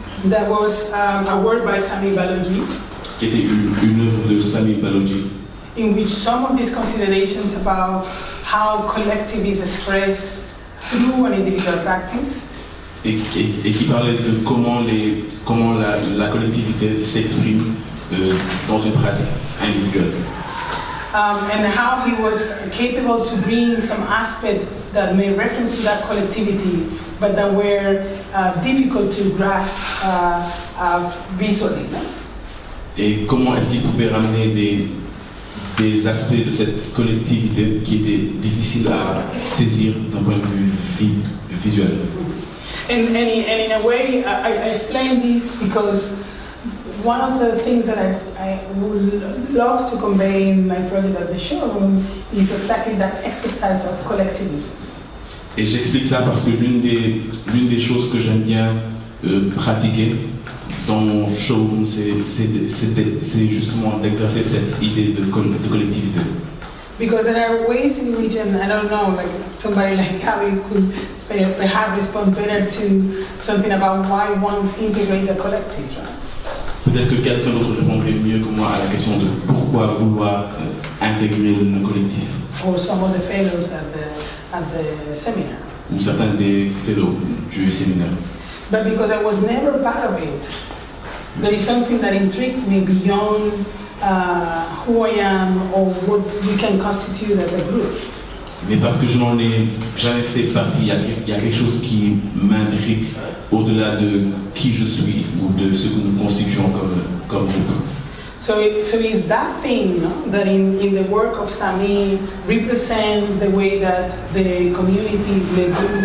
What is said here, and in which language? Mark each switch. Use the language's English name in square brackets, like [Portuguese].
[English] That was a work by Sami Balogi. [French] Qui était une œuvre de Sami Balogi. [English] In which some of these considerations about how collective is expressed through an individual practice. [French] Et qui parlait de comment la collectivité s'exprime dans une pratique individuelle. [English] And how he was capable to bring some aspects that made reference to that collectivity, but that were difficult to grasp visually. No? [French] Et comment est-ce qu'il pouvait ramener des aspects de cette collectivité qui étaient difficiles à saisir d'un point de vue visuel. [English] And in a way, I explain this because one of the things that I would love to convey in my project at the showroom is exactly that exercise of collectivism. [French] Et j'explique ça parce que l'une des choses que j'aime bien pratiquer dans mon showroom, c'est justement d'exercer cette idée de collectivité. [English] Because there are ways in which, and I don't know, like somebody like Gabby could perhaps respond better to something about why one integrate the collective, right? [French] Peut-être que quelqu'un d'autre répondrait mieux que moi à la question de pourquoi vouloir intégrer le collectif. [English] Or some of the fellows at the seminar. [French] Ou certains des fellows du séminaire. [English] But because I was never part of it, there is something that intrigues me beyond who I am or what we can constitute as a group. [French] Mais parce que je n'en ai jamais fait partie, il y a quelque chose qui m'intrigue au-delà de qui je suis ou de ce que nous constituons comme groupe. [English] So it's that thing, no? That in the work of Sami represent the way that the community live.